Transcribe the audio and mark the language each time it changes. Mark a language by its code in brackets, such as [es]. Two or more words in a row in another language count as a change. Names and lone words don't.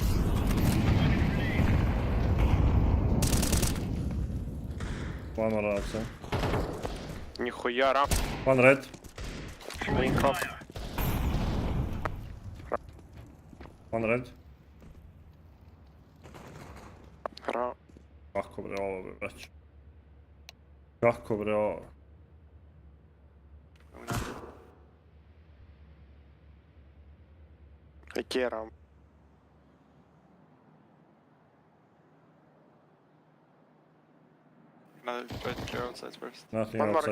[en] One more outside. [ru] Нихуя ramp. [en] One red. Throwing up. fire. One red. Ramp. [sr] Kako bre ovo, brać. Kako bre ovo. [ru] Какие ramp? [en] Another try to clear outside first. Nothing One more. outside.